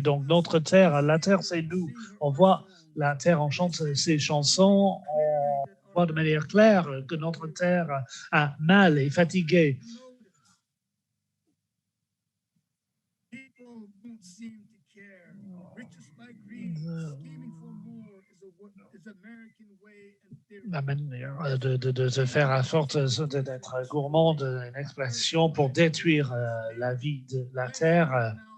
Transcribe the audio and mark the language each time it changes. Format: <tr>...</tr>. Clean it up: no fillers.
<fr>Donc notre terre, la terre c'est nous. On voit la terre, on chante ses chansons, on voit de manière claire que notre terre a mal et fatiguée.</fr> <en>People don't seem to care. Riches like greed, scheming for more is American way, and</en> <fr>La manière de faire en sorte d'être gourmand, une expression pour détruire la vie de la terre.</fr>